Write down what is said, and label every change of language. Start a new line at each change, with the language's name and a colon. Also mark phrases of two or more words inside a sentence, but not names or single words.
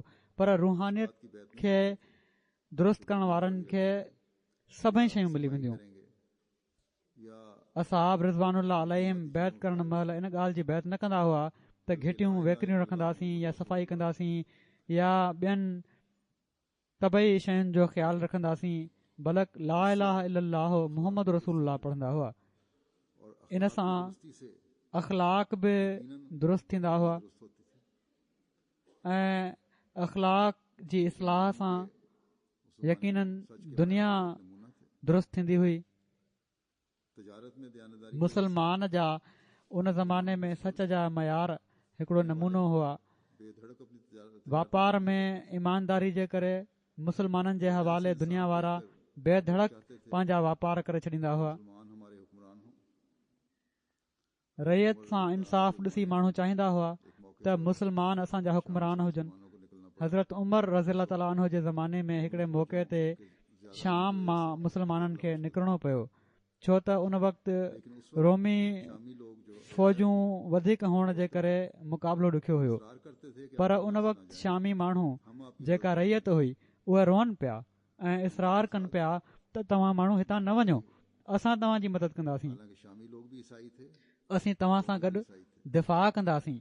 Sindhi: पर रूहानियत खे दुरुस्त करण वारनि खे सभई शयूं मिली वेंदियूं। असहाब
Arabic: رضوان الله عليهم
Sindhi: बैत करण महिल इन ॻाल्हि जी बैत न कंदा हुआ त घिटियूं वेकरियूं रखंदासीं या सफ़ाई कंदासीं या ॿियनि तबई शयुनि जो ख़्यालु रखंदासीं, बल्कि
Arabic: لا إله إلا الله محمد رسول الله
Sindhi: पढ़ंदा हुआ। इन सां अख़लाक बि दुरुस्त थींदा हुआ ऐं अख़लाक जी इस्लाह सां यकीनन दुनिया दुरुस्त थींदी हुई। मुसलमान जा उन ज़माने में सच जा मयार हिकिड़ो नमूनो हुआ। वापार में ईमानदारी जे करे मुसलमाननि जे हवाले दुनिया वारा बेधड़क पंहिंजा वापार करे छॾींदा हुआ। रैयत सां इंसाफ़ ॾिसी माण्हू चाहींदा हुआ त मुसलमान असांजा हुक्मरान हुजनि। हज़रत उमर
Arabic: رضي الله تعالى عنه
Sindhi: जे ज़माने में हिकिड़े मौक़े ते शाम मां मुसलमाननि खे निकिरणो पियो, छो त उन वक़्तु रोमी फ़ौजूं वधीक हुअण जे करे मुक़ाबिलो ॾुखियो हुयो। पर उन वक़्तु शामी माण्हू जेका रैयत हुई उहे रोअनि पिया ऐं इसरार कनि पिया त तव्हां माण्हू हितां न वञो, असां तव्हांजी मदद कंदासीं, असीं तव्हां सां गॾु दिफ़ा कंदासीं।